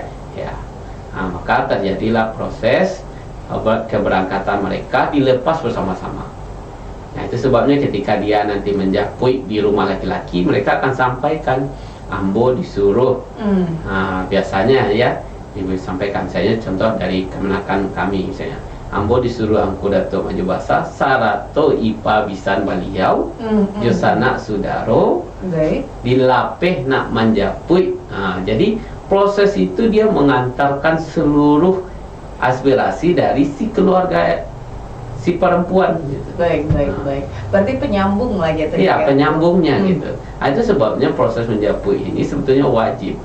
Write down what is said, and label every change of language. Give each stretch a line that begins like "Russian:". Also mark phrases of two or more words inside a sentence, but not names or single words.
Indonesian: Nah, maka terjadilah proses keberangkatan mereka dilepas bersama-sama. Nah, itu sebabnya ketika dia nanti menjapui di rumah laki-laki, mereka akan sampaikan,
Minangkabau: ambo disuruh.
Indonesian: Nah, biasanya ya, ibu sampaikan, saya contoh dari kemenakan kami misalnya,
Minangkabau: ambo disuruh angku datuk maju basah, sarato ipa bisan baliau, josana sudaro, dilapeh nak menjapui.
Indonesian: Nah, jadi proses itu dia mengantarkan seluruh aspirasi dari si keluarga si perempuan gitu. Baik. Berarti penyambung lah gitu. Iya, penyambungnya gitu. Nah, itu sebabnya proses menjapui ini sebetulnya wajib.